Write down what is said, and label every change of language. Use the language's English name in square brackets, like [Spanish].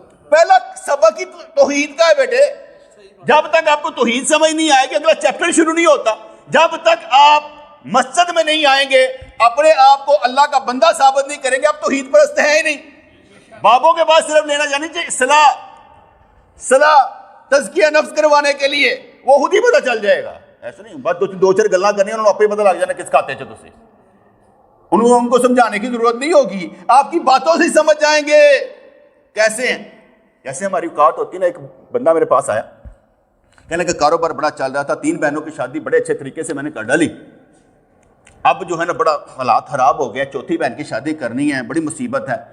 [Urdu] پہلا سبق ہی توحید کا ہے بیٹے. جب تک آپ کو توحید سمجھ نہیں آئے گی, اگلا چیپٹر شروع نہیں ہوتا. جب تک آپ مسجد میں نہیں آئیں گے, اپنے آپ کو اللہ کا بندہ ثابت نہیں کریں گے, آپ توحید پرست ہیں ہی نہیں. بابوں کے بعد صرف لینا جانی چاہیے صلاح تزکیہ نفس کروانے کے لیے, وہ خود ہی پتہ چل جائے گا. [Punjabi] ایسا نہیں بس دو چار گلاں کرنی, انہوں نے آپ ہی پتہ لگ جانا کس کھاتے چ تسی. [Urdu] ان کو سمجھانے کی ضرورت نہیں ہوگی, آپ کی باتوں سے سمجھ جائیں گے کیسے ہیں. جیسے ہماری اوقات ہوتی ہے نا, ایک بندہ میرے پاس آیا, کہنے کہ کاروبار بڑا چل رہا تھا, 3 بہنوں کی شادی بڑے اچھے طریقے سے میں نے کر ڈالی, اب جو ہے نا بڑا حالات خراب ہو گیا, 4تھی بہن کی شادی کرنی ہے, بڑی مصیبت ہے.